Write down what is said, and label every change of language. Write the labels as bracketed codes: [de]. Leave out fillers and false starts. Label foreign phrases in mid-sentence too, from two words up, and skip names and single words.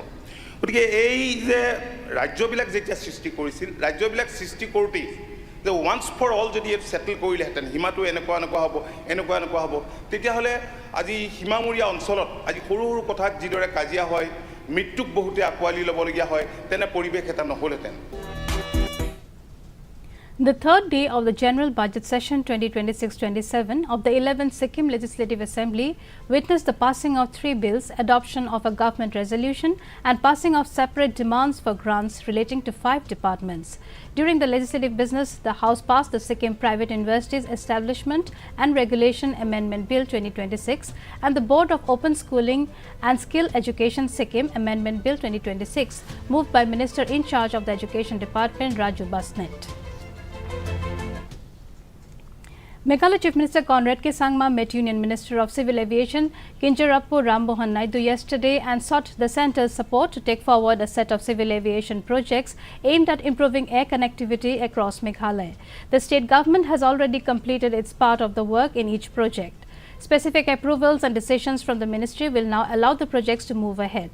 [as] গতিকে এই যে ৰাজ্যবিলাক যেতিয়া সৃষ্টি কৰিছিল, ৰাজ্যবিলাক সৃষ্টি কৰোঁতেই যে [en] once for all [as] যদি ছেটেল কৰিলেহেঁতেন, সীমাটো এনেকুৱা হ'ব, তেতিয়াহ'লে আজি সীমামূৰীয়া অঞ্চলত আজি সৰু সৰু কথাত যিদৰে কাজিয়া হয়, মৃত্যুক বহুতে আঁকোৱালি ল'বলগীয়া হয়, তেনে পৰিৱেশ এটা নহ'লহেঁতেন। [en] The third day of the General Budget Session 2026-27 of the 11th Sikkim Legislative Assembly witnessed the passing of 3 bills, adoption of a government resolution and passing of separate demands for grants relating to 5 departments. During the legislative business, the House passed the Sikkim Private Universities Establishment and Regulation Amendment Bill 2026 and the Board of Open Schooling and Skill Education Sikkim Amendment Bill 2026, moved by Minister in charge of the Education Department Raju Basnet. Meghalaya Chief Minister Conrad K. Sangma met Union Minister of Civil Aviation Kinjarapu Rammohan Naidu yesterday and sought the centre's support to take forward a set of civil aviation projects aimed at improving air connectivity across Meghalaya. The state government has already completed its part of the work in each project. Specific approvals and decisions from the ministry will now allow the projects to move ahead.